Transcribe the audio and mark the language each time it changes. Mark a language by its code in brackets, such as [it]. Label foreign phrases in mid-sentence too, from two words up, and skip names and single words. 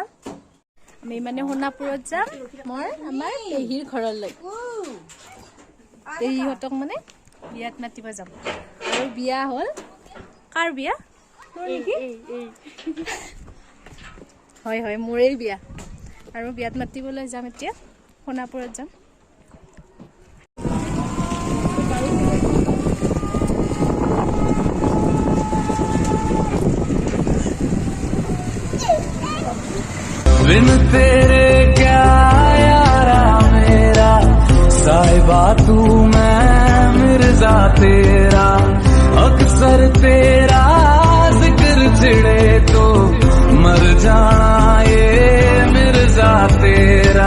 [as] আমি মানে সোণাপুৰত যাম, মই আমাৰ পেহীৰ ঘৰলৈ। পেহীহঁতক মানে বিয়াত মাতিব যাম। আৰু বিয়া হ'ল, কাৰ বিয়া? হয় হয়, মোৰেই বিয়া। আৰু বিয়াত মাতিবলৈ যাম, এতিয়া সোণাপুৰত যাম। [hi] बिन तेरे क्या यारा मेरा, साहिबा तू मैं मिर्जा तेरा, अक्सर तेरा जिक्र छिड़े तो मर जाना ये मिर्जा तेरा।